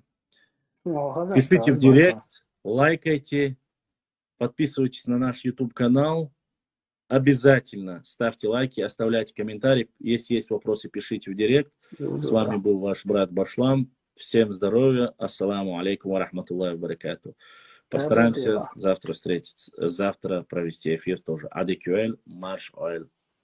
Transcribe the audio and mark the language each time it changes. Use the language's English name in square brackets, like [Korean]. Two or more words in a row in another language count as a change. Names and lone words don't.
[Russian] Пишите в директ, лайкайте, подписывайтесь на наш YouTube канал. Обязательно ставьте лайки, оставляйте комментарии. Если есть вопросы, пишите в директ. С вами был ваш брат Башлам. Всем здоровья. [Arabic] السلام عليكم ورحمة الله وبركاته. [Russian] Постараемся завтра встретиться, завтра провести эфир тоже. Адекюэль, марш оэль.